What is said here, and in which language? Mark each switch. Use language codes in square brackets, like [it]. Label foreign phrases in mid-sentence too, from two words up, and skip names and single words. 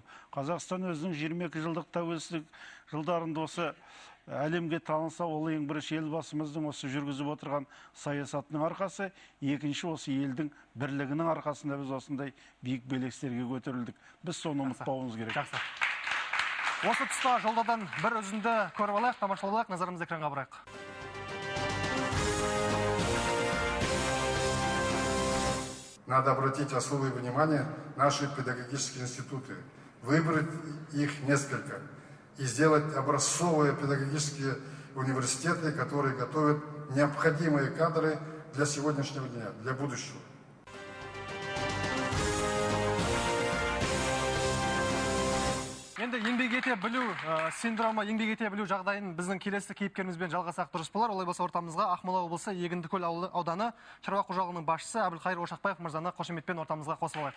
[kk] Қазақстан өзінің 22 жылдық тәуелсіздік жылдарында осы әлемге таныса, ол ең бірінші елбасымыздың осы жүргізіп отырған саясатының арқасы, екінші осы елдің бірлігінің арқасында біз осындай биік белестерге көтерілдік. Біз соны ұмытпауымыз керек. Жақсы. Осы тұста жолдадан бір үзінді көріп алайық, тамашалайық, назарымызды экранға бұрайық. [ru] Надо обратить особое внимание наши педагогические институты, выбрать их несколько и сделать образцовые педагогические университеты, которые готовят необходимые кадры для сегодняшнего дня, для будущего. [kk] Енді еңбек ете білу синдромы, еңбек ете білу жағдайын біздің келесі кейіпкерімізбен жалғасақ дұрыс болар. Олай болса ортамызға Ақмола облысы Егіндікөл ауданы шаруа қожалығының басшысы Әбілқайыр Ошақбаев мырзаны қошеметпен ортамызға қосып алайық.